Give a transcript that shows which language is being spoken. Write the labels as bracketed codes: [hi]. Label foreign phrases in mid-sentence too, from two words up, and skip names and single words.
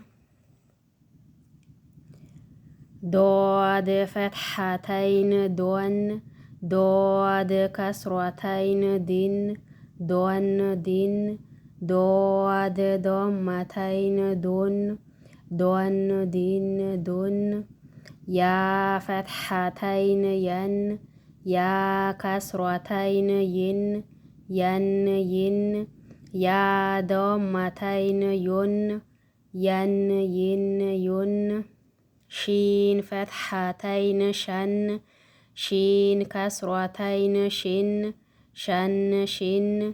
[am] ዶድ ፈትሐተይን ዶን ዶድ ከስሯተይን ዲን ዶን ዲን ዶድ ዶማተይን ዱን ዶን ዲን ዱን ያ ፈትሐተይን የን ያ ከስሯተይን ይን የን ይን ያ ዶማተይን ዩን የን ይን ዩን ሺን ፈትሐተይን ሸን ሺን ከስሯተይን ሺን ሸን ሺን